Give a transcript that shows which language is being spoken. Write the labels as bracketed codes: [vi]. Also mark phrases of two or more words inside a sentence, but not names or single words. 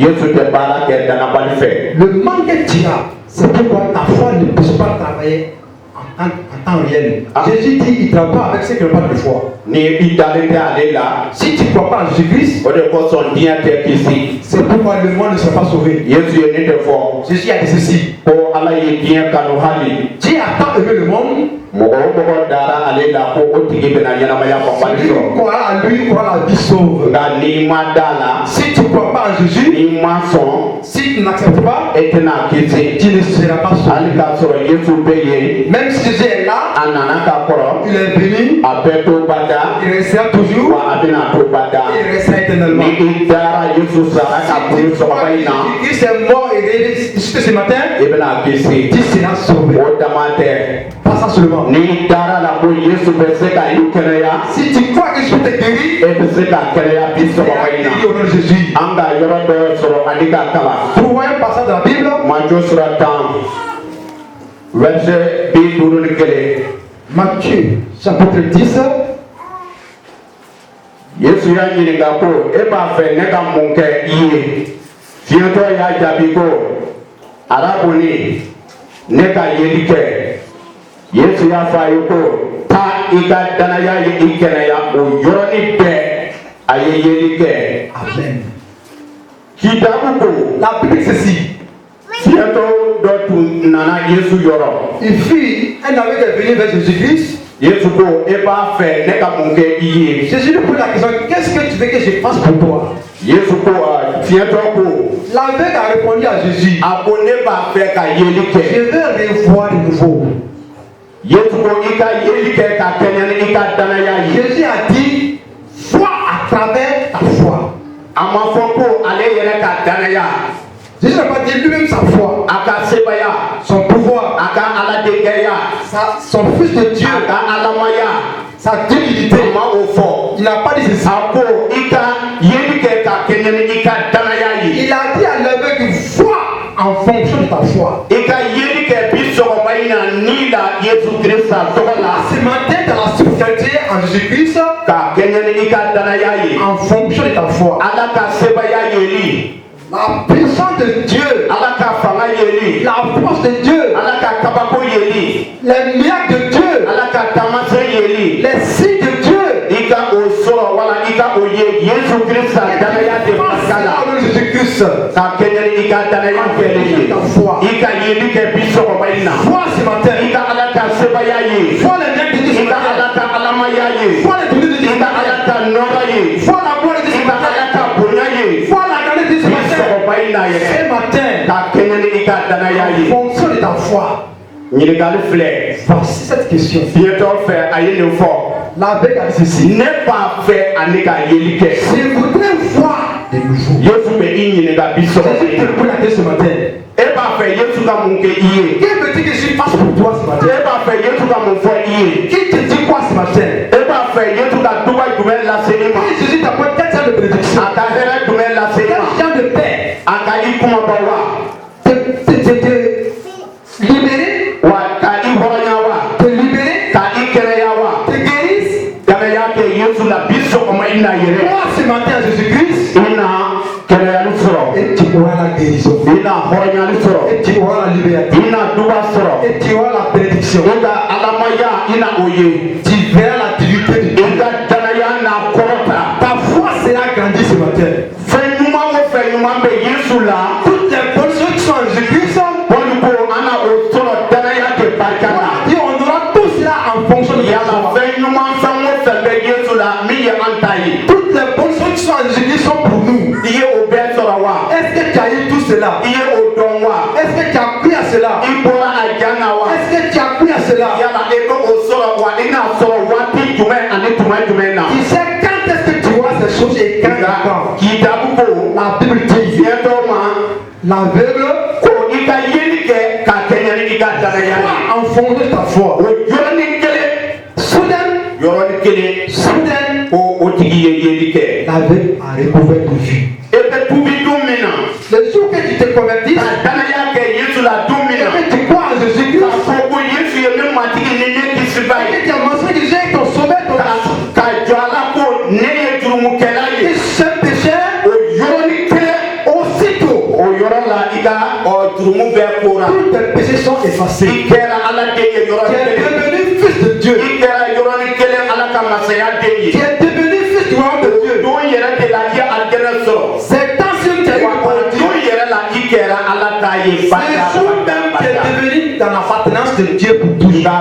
[fr] Le manque que tu as, c'est pourquoi ta foi ne peut pas travailler en en temps réel. Ah. Jésus dit il ne travaille pas avec ceux qui n'ont pas de foi. [bm] Ni i dalen tɛ ale la. [fr] Si tu ne crois pas en Jésus-Christ, [bm] O de kosɔn diɲɛ tɛ kisi. [fr] c'est pourquoi le monde ne sera pas sauvé. [bm] Yesu ye ne de fɔ. [fr] Jésus a dit ceci. [bm] Ko ala ye diɲɛ kanu hali. [fr] Dieu a tant aimé le monde. [bm] Mɔgɔ o mɔgɔ dara ale la ko o tigi bɛna ɲɛnamaya kɔnbali [fr] Celui qui [bm] sɔrɔ. [fr] croira à lui aura la vie sauve. [bm] Nka n'i ma da la. [fr] Si tu ne crois pas en Jésus, [bm] N'i ma sɔn. [fr] si tu n'acceptes pas, [bm] E tɛna kisi. [fr] tu ne seras pas sauvé. [bm] Hali k'a sɔrɔ Yesu bɛ yen. [fr] Même si Jésus est là, [bm] A nana ka kɔrɔ. [fr] il est venu, [bm] A bɛ to bada. [fr] il restera toujours, [bm] Wa a bɛna to bada. [fr] et il restera éternellement. [bm] Ni i dara Yesu sara ka bɔ sɔgɔma in na. [fr] Jésus est mort et ressuscité ce matin, [bm] I bɛna kisi. [fr] tu seras sauvé. [bm] O dama tɛ. [fr] Pas ça seulement. [bm] N'i dara la ko Yesu bɛ se ka i kɛnɛya. [fr] Si tu crois que je te guéris, [bm] E bɛ se ka kɛnɛya bi sɔgɔma in na. [fr] guéris au nom de Jésus. [bm] An ka yɔrɔ dɔ sɔrɔ ani ka kalan. [fr] Trouvons un passage dans la Bible, Matthieu sura 10 verset 51. Matthieu chapitre 10. [bm] Yesu y'a ɲininka ko e b'a fɛ ne ka mun kɛ i ye? Fiyɛtɔ y'a jaabi ko arabuni ne ka yeli kɛ. Yesu y'a fɔ a ye ko taa i ka danaya ye i kɛnɛya o yɔrɔnin bɛɛ a ye yeli kɛ. Amen. Kitabu ko [fr] La Bible dit ceci. [bm] fiyɛtɔ dɔ tun nana Yesu yɔrɔ. [fr] Il fut un homme qui est venu vers Jésus-Christ. [bm] Yesu ko e b'a fɛ ne ka mun kɛ i ye? [fr] Jésus lui pose la question, qu'est-ce que tu veux que je fasse pour toi? [bm] Yesu ko fiyɛtɔ ko [fr] L'aveugle a répondu à Jésus, [bm] a ko ne b'a fɛ ka yeli [fr] je [bm] kɛ. [fr] veux revoir de nouveau. [bm] Yesu ko i ka yeli kɛ ka kɛɲɛ ni i ka danaya ye. [fr] Jésus a dit, vois à travers ta foi. [bm] A ma fɔ ko ale yɛrɛ ka danaya, [fr] Jésus n'a pas dit lui-même sa foi, [bm] a ka sebaya, [fr] son pouvoir, [bm] a ka aladenkɛya, [fr] son fils de Dieu, [bm] a ka alamaya. [fr] sa divinité. [bm] A ma o fɔ. [fr] Il n'a pas dit ceci. [bm] A ko i ka yeli kɛ ka kɛɲɛ ni i ka danaya ye. [fr] Il a dit à l'aveugle, vois en fonction de ta foi. [bm] I ka yeli kɛ bi sɔgɔma in na ni la Yesu Kirista tɔgɔ la. [fr] Ce matin, dans la spiritualité en Jésus-Christ, [bm] Ka kɛɲɛ ni i ka danaya ye. [fr] en fonction de ta foi. [bm] Ala ka sebaya yeli. [fr] La puissance de Dieu, [bm] Ala ka fanga yeli. [fr] la force de Dieu, [bm] Ala ka kabako yeli. [fr] les miracles de Dieu, [bm] Ala ka tamasɛn yeli. [fr] les signes de Dieu. [bm] I ka o sɔrɔ wala i ka o ye Yesu Kirista danaya de barika la. [fr] Au nom de Jésus-Christ, [bm] Ka kɛɲɛ ni i ka danaya kɛlen ye. I ka yeli kɛ bi sɔgɔma in na. [fr] vois ce matin, [bm] I ka Ala ka sebaya ye. [fr] vois les miracles de Dieu ce [bm] I ka [fr] matin, [bm] Ala ka alamaya ye. [fr] vois les bénédictions de Dieu [bm] I [fr] ce [bm] ka [fr] matin, [bm] Ala ka nɔrɔ ye. [fr] vois la gloire de Dieu [bm] I [fr] ce [bm] ka Ala [fr] matin, [bm] ka bonya ye. [fr] vois la grandeur de Dieu ce [bm] Bi [fr] matin. [bm] sɔgɔma in na yɛrɛ. [fr] Ce matin, [bm] Ka kɛɲɛ ni i ka danaya [fr] en [bm] ye. [fr] fonction de ta foi, [bm] Ɲininkali filɛ. [fr] voici cette question. [bm] Fiyɛtɔ fɛ a ye nin fɔ. [fr] L'aveugle a dit ceci. [bm] Ne b'a fɛ ani ka yeli kɛ. [fr] Je voudrais voir de nouveau. [bm] Yesu bɛ i ɲininka bi sɔgɔma [fr] Jésus [bm] in [fr] te [bm] na. [fr] pose la question ce matin. [bm] E b'a fɛ Yesu ka mun kɛ i ye? [fr] Que veux-tu que je fasse pour toi ce matin? [bm] E b'a fɛ Yesu ka mun fɔ i ye? [fr] Qui te dit quoi ce matin? [bm] E b'a fɛ Yesu ka duba jumɛn lase i ma? [fr] Que Jésus t'apporte quel genre de bénédiction? [bm] A ka hɛrɛ jumɛn lase i [fr] Quel [bm] ma? [fr] genre de paix? [bm] A ka i kumaba wa? [fr] Te libérer, [bm] Wa ka i hɔrɔnya wa? [fr] te libérer, [bm] Ka i kɛnɛya wa? [fr] te guérisse. [bm] Danaya kɛ Yesu la bi sɔgɔma in na yɛrɛ. [fr] Moi ce matin à Jésus-Christ, [bm] I na kɛnɛyali sɔrɔ. [fr] et tu auras la guérison. [bm] I na hɔrɔnyali sɔrɔ. [fr] Et tu auras la liberté. [bm] I na duba sɔrɔ. [fr] Et tu auras la bénédiction. [bm] I ka alamaya i na o ye. [fr] Tu verras la divinité de Dieu. [bm] I ka danaya n'a kɔrɔta. [fr] Ta foi sera grandie ce matin. [bm] Fɛn ɲuman o fɛn ɲuman bɛ Yesu la. [fr] Toutes les bonnes choses qui sont en Jésus-Christ, [bm] Paul ko an na o sɔrɔ danaya de barika la. [fr] et on aura tout cela en fonction de ta [bm] Yala [fr] foi. [bm] fɛn ɲuman fɛn o fɛn bɛ Yesu la min ye an ta ye. [fr] Toutes les bonnes choses qui sont en Jésus-Christ sont pour nous. [bm] I ye o bɛɛ sɔrɔ wa? [fr] Est-ce que tu as eu tout cela? [bm] I ye o dɔn wa? [fr] Est-ce que tu as cru à cela? [bm] I bɔra a jan na wa? [fr] Est-ce que tu as cru à cela? [bm] Yala e bɛ o sɔrɔ wa? I n'a sɔrɔ waati jumɛn ani tuma jumɛn na? [fr] Tu sais quand est-ce que tu vois ces choses et quand et [bm] Nka [fr] quand? [bm] k'i dabu ko [fr] La Bible dit, [bm] fiyɛtɔ ma [fr] l'aveugle [bm] ko i ka yeli kɛ ka kɛɲɛ ni i ka danaya ye. [fr] croit en fonction de ta foi. [bm] O yɔrɔnin kelen [fr] Soudain, [bm] ko o tigi ye yeli kɛ. [fr] l'aveugle a recouvert de vue. [bm] E bɛ tubi don min na [fr] Le jour que tu te convertis, [bm] ka danaya kɛ Yesu la don min [fr] et [bm] na [fr] que tu crois en Jésus-Christ, [bm] k'a fɔ ko Yesu ye ne matigi ni ne kisiba [fr] et [bm] ye. [fr] que tu as mentionné que Jésus est ton sauveur, ton [bm] Ka jɔ a la ko ne ye jurumukɛla [fr] et [bm] ye. [fr] ce péché, [bm] O yɔrɔnin kelen [fr] aussitôt, [bm] o yɔrɔ la i ka [fr] Tous tes péchés sont effacés. Tu es devenu fils de Dieu. Tu es devenu fils du royaume de Dieu. C'est ancien qui a eu le paradis. C'est jour même qui est devenu dans l'appartenance de Dieu pour toujours.